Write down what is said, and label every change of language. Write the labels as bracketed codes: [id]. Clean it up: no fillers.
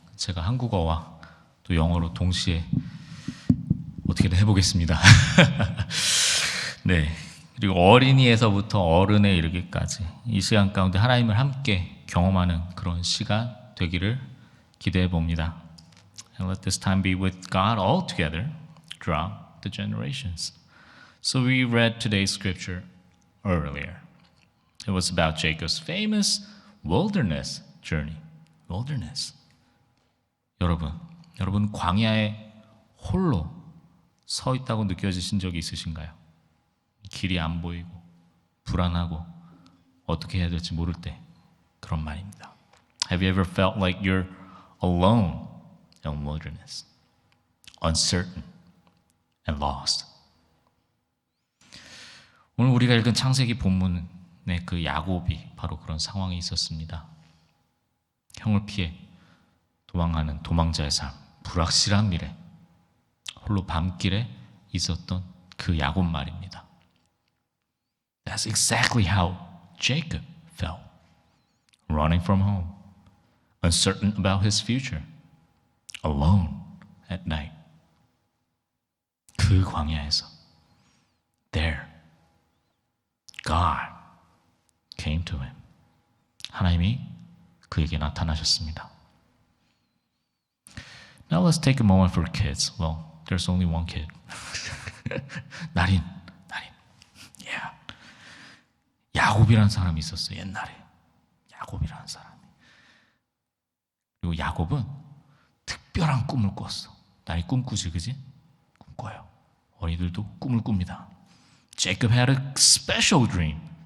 [ko] 제가 한국어와 또 영어로 동시에 어떻게든 해보겠습니다. 네. 그리고 어린이에서부터 어른에 이르기까지 이 시간 가운데 하나님을 함께 경험하는 그런 시간 되기를 기대해 봅니다. [en] And let this time be with God all together throughout the generations. So we read today's scripture earlier. It was about Jacob's famous wilderness journey. Wilderness. [ko] 여러분 광야에 홀로 서 있다고 느껴지신 적이 있으신가요? 길이 안 보이고 불안하고 어떻게 해야 될지 모를 때 그런 말입니다. [en] Have you ever felt like you're alone in wilderness, uncertain and lost? [ko] 오늘 우리가 읽은 창세기 본문의 그 야곱이 바로 그런 상황에 있었습니다. 형을 피해 도망하는 도망자의 삶, 불확실한 미래, 홀로 밤길에 있었던 그 야곱 말입니다. [en] That's exactly how Jacob felt. Running from home, uncertain about his future, alone at night. [ko] 그 광야에서 [en] there, God came to him. [ko] 하나님이 그에게 나타나셨습니다. [en] Now let's take a moment for kids. Well, there's only one kid. 나린. Yeah. [ko] 야곱이라는 사람이 있었어요. 옛날에. 야곱이라는 사람이. 그리고 야곱은 특별한 꿈을 꿨어. 나이 꿈꾸지, 그지? 꿈꿔요. 어린이들도 꿈을 꿉니다. [en] Jacob had a special dream.